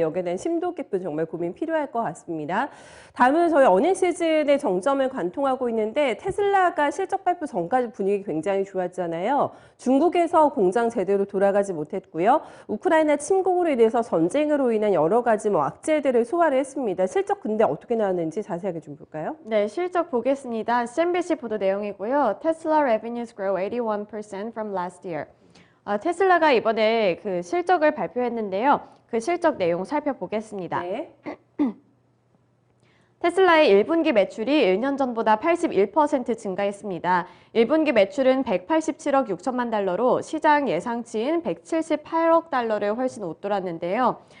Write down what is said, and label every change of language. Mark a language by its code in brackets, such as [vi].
[ko] 여기에 대한 심도 깊은 정말 고민 필요할 것 같습니다. 다음은 저희 어닝 시즌의 정점을 관통하고 있는데 테슬라가 실적 발표 전까지 분위기 굉장히 좋았잖아요. 중국에서 공장 제대로 돌아가지 못했고요. 우크라이나 침공으로 인해서 전쟁으로 인한 여러 가지 악재들을 소화를 했습니다. 실적 근데 어떻게 나왔는지 자세하게 좀 볼까요? 네, 실적 보겠습니다. CNBC 보도 내용이고요. [en] Tesla revenues grow 81% from last year. [ko] 테슬라가 이번에 그 실적을 발표했는데요. 그 실적 내용 살펴보겠습니다. 네. 테슬라의 1분기 매출이 1년 전보다 81% 증가했습니다. 1분기 매출은 187억 6천만 달러로 시장 예상치인 178억 달러를 훨씬 웃돌았는데요.